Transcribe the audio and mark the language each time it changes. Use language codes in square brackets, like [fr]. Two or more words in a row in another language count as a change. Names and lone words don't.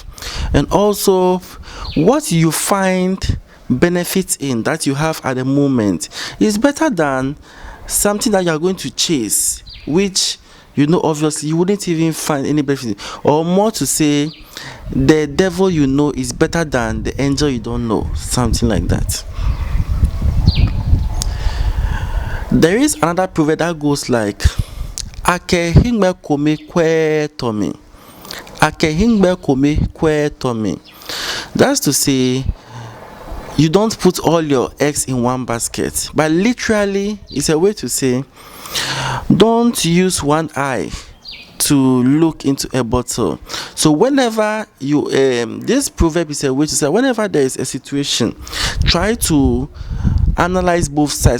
[en] And also, what you find benefits in that you have at the moment is better than something that you are going to chase, which obviously you wouldn't even find any benefit. Or more to say, the devil you know is better than the angel you don't know, something like that. There is another proverb that goes like [zne] Ake hingbe kome kwe tomi. Ake hingbe kome kwe tomi. [en] That's to say, you don't put all your eggs in one basket. But literally, it's a way to say, don't use one eye to look into a bottle. So whenever you this proverb is a way to say, whenever there is a situation, try to analyze both sides.